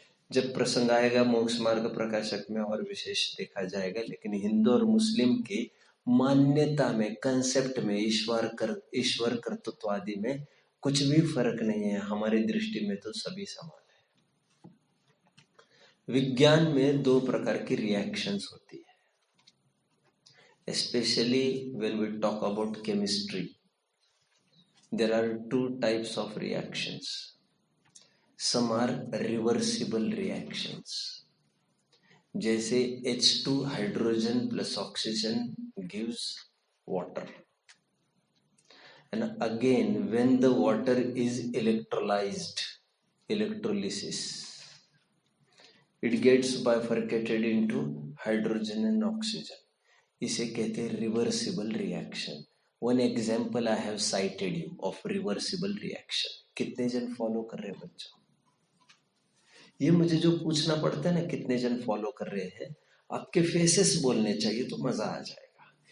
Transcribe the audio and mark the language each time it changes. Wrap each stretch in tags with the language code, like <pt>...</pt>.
<hi>जब प्रसंग आएगा मोक्ष मार्ग प्रकाशक में और विशेष देखा जाएगा, लेकिन हिंदू और मुस्लिम की मान्यता में, कंसेप्ट में, ईश्वर कर्तृत्व आदि में कुछ भी फर्क नहीं है। हमारी दृष्टि में तो सभी समान है। विज्ञान में दो प्रकार की रिएक्शंस होती है,</hi> <en>especially when we talk about chemistry. There are two types of reactions. Some are reversible reactions. जैसे H2 hydrogen plus oxygen gives water. And again, when the water is electrolyzed, electrolysis, it gets bifurcated into hydrogen and oxygen.</en> <hi>इसे कहते हैं</hi> <en>Reversible reaction. One example I have cited you of reversible reaction.</en> <hi>कितने जन follow कर रहे हैं बच्चों? ये मुझे जो पूछना पड़ता है ना, कितने जन फॉलो कर रहे हैं, आपके फेसेस बोलने चाहिए तो मजा आ जाएगा।</hi>